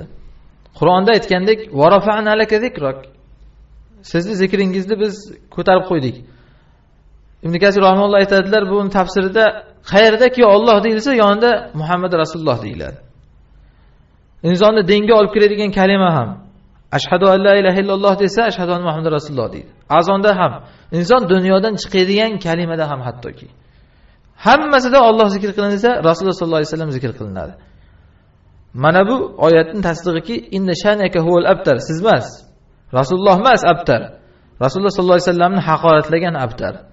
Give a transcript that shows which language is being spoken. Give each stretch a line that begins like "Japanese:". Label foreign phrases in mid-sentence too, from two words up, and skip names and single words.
Uzbek: Qur'onda aytgandek,
Arabic: "ورفعنا لك ذكرك."
Uzbek: Sizni zikringizni biz ko'tarib qo'ydik. Ibn Kasir rahimahulloh aytadilar, buning tafsirida qayerdaki Alloh deyilsa, yonida Muhammad Rasululloh deyiladi. Insonni dinga olib kiradigan kalima ham
Arabic: أشهد أن لا إله إلا الله
Uzbek: desa,
Arabic: أشهد أن محمدا رسول الله
Uzbek: deydi. Azonda ham, inson dunyodan chiqadigan kalimada ham hattoki. Hammasida Alloh zikr qilinsa, Rasululloh
Arabic: صلى الله عليه وسلم
Uzbek: zikr qilinadi. Mana bu oyatning tasdig'iki
Arabic: إن شانئك هو الأبتر.
Uzbek: Siz emas, Rasululloh emas abtar. Rasululloh
Arabic: صلى الله عليه وسلم
Uzbek: haqoratlagan abtar.